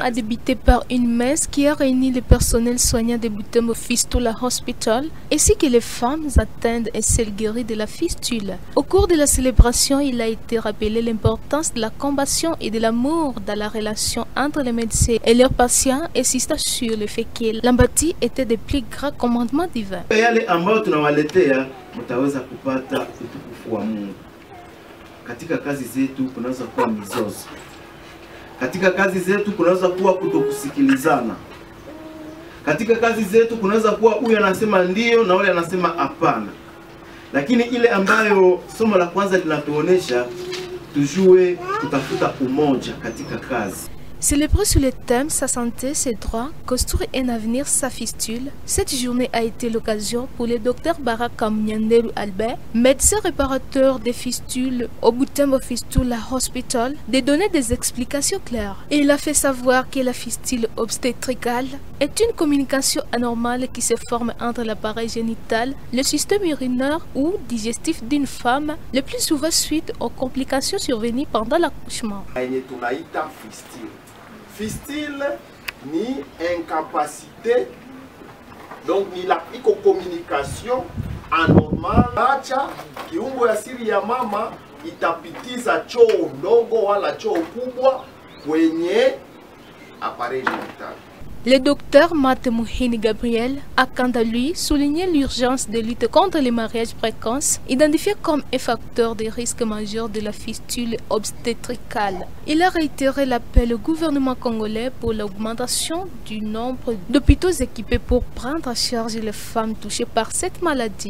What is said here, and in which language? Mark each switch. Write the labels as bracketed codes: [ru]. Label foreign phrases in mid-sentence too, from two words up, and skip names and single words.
[fr] a débuté par une messe qui a réuni le personnel soignant de Butembo Fistula Hospital ainsi que les femmes atteintes et celles guéries de la fistule. Au cours de la célébration, il a été rappelé l'importance de la compassion et de l'amour dans la relation entre les médecins et leurs patients, insistant sur le fait que l'empathie était des plus grands commandements divins. [sw] Yale ambayo tunawaletea mtaweza kupata utukufu wa Mungu. Katika kazi zetu kunaweza kuwa mizozo. Katika kazi zetu kunaweza kuwa kutokusikilizana. Katika kazi zetu kunaweza kuwa huyu anasema ndio na yule anasema hapana. Lakini ile ambayo somo la kwanza linatuonesha tujue kutafuta umoja katika kazi. [fr] Célébré sur le thème Sa santé, ses droits, construire un avenir, sa fistule, cette journée a été l'occasion pour le docteur Baraka Mnyanderu Albert, médecin réparateur des fistules au Butembo Fistula Hospital, de donner des explications claires. Et il a fait savoir que la fistule obstétricale est une communication anormale qui se forme entre l'appareil génital, le système urinaire ou digestif d'une femme, le plus souvent suite aux complications survenues pendant l'accouchement. [sw] Fistule ni [fr] incapacité Donc [sw] ni la iko [fr] communication anormal, [sw] acha kiungo ya siri ya mama itapitiza choo ndogo wala choo kubwa kwenye [fr] appareil génital. Le docteur Matemouhini Gabriel a quant à lui souligné l'urgence de lutte contre les mariages précoces, identifiés comme un facteur de risque majeur de la fistule obstétricale. Il a réitéré l'appel au gouvernement congolais pour l'augmentation du nombre d'hôpitaux équipés pour prendre en charge les femmes touchées par cette maladie.